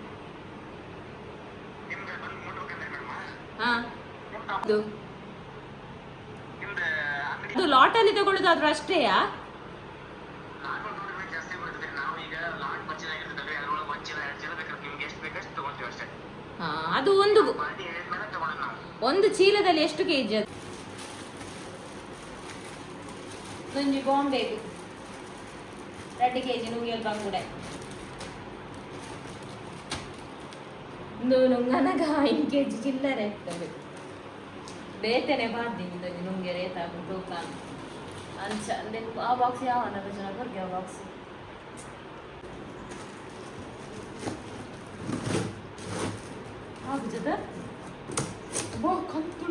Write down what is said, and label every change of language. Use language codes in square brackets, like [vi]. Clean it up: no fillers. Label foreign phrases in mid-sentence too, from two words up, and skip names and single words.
[kn] ಅದು ಲಾಟಲ್ಲಿ ತಗೊಳ್ಳೋದಾದ್ರೂ ಅಷ್ಟೇಯಾ ಅದು ಒಂದು ಚೀಲದಲ್ಲಿ ಎಷ್ಟು ಕೆಜಿ ಅದು [tcy] ಒಂಜಿ ಬಾಂಬೆಗು 2 kg ನುಂಗೆಲ್ ಬಂಗುಡೆ ನುಂಗನಗ 5 kg [kn] ಚಿಲ್ಲರೆ ಇರ್ತದೆ [tcy] ಬೇತನೆ ಬಾರ್ದಿಂದು ನುಂಗೆ ರೇತಾಗ ತೂಕಾನ ಅಂಚ [kn] ಅಂದ್ರೆ ಆ ಬಾಕ್ಸ್ ಯಾವ ಜನ [tcy] ಬರ್ಗೆ ಆ ಬಾಕ್ಸ್ ಆಗುಜದ ಬೋ ಕಂತು